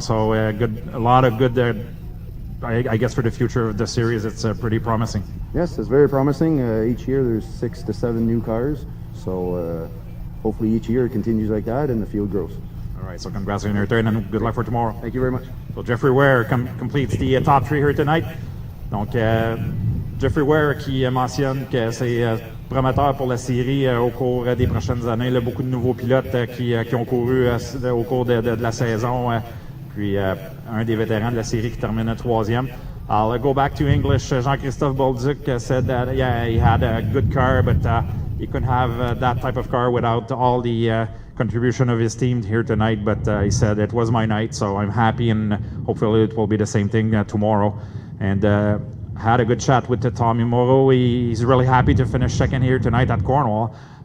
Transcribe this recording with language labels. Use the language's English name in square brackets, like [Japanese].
[English] So a lot of good. I guess for the future of the series, it's pretty promising. Yes, it's very promising. Each year there's 6 to 7 new cars. So hopefully each year it continues like that and the field grows. All right, so congrats on your turn and good luck for tomorrow. Thank you very much. So Jeffrey Ware completes the top 3 here tonight. [French] Donc Jeffrey Ware qui mentionne que c'est prometteur pour la série au cours des prochaines années. Là, beaucoup de nouveaux pilotes qui ont couru au cours de la saison. Puis un des vétérans de la série qui termine 3e. [English] I'll go back to English. Jean-Christophe Bolduc said that, yeah, he had a good car, but he couldn't have that type of car without all the contribution of his team here tonight. But he said it was my night, so I'm happy, and hopefully it will be the same thing tomorrow. And had a good chat with Tommy Moreau. He's really happy to finish second here tonight at Cornwall.